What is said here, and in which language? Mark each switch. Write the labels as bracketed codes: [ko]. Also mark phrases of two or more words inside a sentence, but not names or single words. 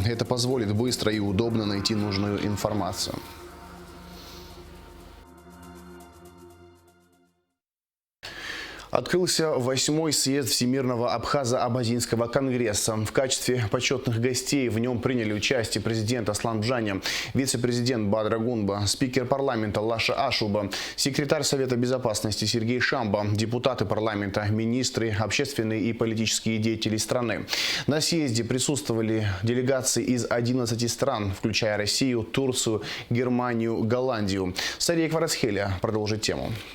[ru] Это позволит быстро и удобно найти нужную информацию. Открылся 8-й съезд Всемирного абхазо-абазинского конгресса. В качестве почетных гостей в нем приняли участие президент Аслан Бжаня, вице-президент Бадра Гунба, спикер парламента Лаша Ашуба, секретарь Совета безопасности Сергей Шамбо, депутаты парламента, министры, общественные и политические деятели страны. На съезде присутствовали делегации из 11 стран, включая Россию, Турцию, Германию, Голландию. Сария Кварасхеля продолжит тему.